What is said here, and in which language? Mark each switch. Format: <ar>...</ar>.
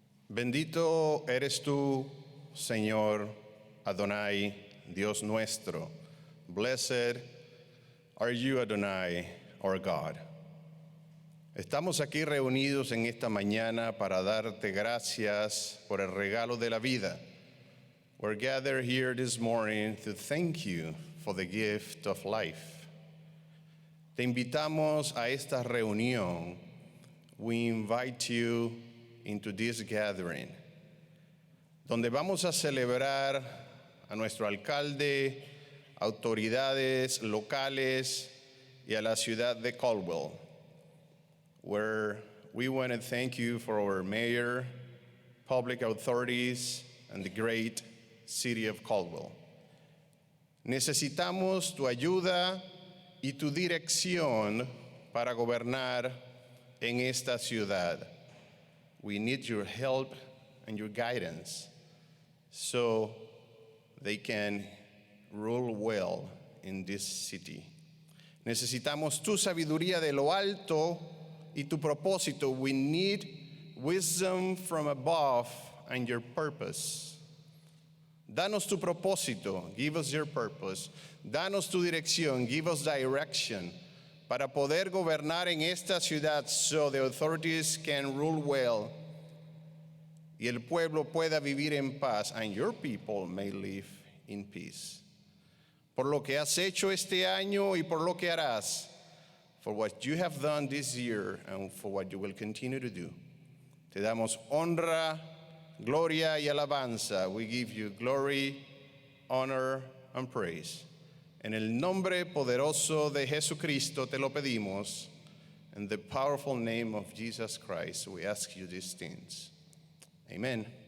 <es>Bendito eres tú, Señor Adonai, Dios nuestro.</es> <en>Blessed are you, Adonai, our God.</en> <es>Estamos aquí reunidos en esta mañana para darte gracias por el regalo de la vida.</es> <en>We're gathered here this morning to thank you for the gift of life.</en> <es>Te invitamos a esta reunión.</es> <en>We invite you into this gathering,</en> <es>donde vamos a celebrar a nuestro alcalde, autoridades locales y a la ciudad de Caldwell,</es> <en>where we want to thank you for our mayor, public authorities, and the great city of Caldwell.</en> <es>Necesitamos tu ayuda y tu dirección para gobernar en esta ciudad.</es> <en>We need your help and your guidance so they can rule well in this city.</en> <es>Necesitamos tu sabiduría de lo alto y tu propósito.</es> <en>We need wisdom from above and your purpose.</en> <es>Danos tu propósito,</es> <en>give us your purpose.</en> <es>Danos tu dirección,</es> <en>give us direction,</en> <es>para poder gobernar en esta ciudad</es> <en>so the authorities can rule well</en> <es>y el pueblo pueda vivir en paz</es> <en>and your people may live in peace.</en> <es>Por lo que has hecho este año y por lo que harás,</es> <en>for what you have done this year and for what you will continue to do.</en> <es>Te damos honra, gloria y alabanza.</es> <en>We give you glory, honor, and praise.</en> <es>En el nombre poderoso de Jesucristo te lo pedimos.</es> <en>In the powerful name of Jesus Christ, we ask you these things. Amen.</en>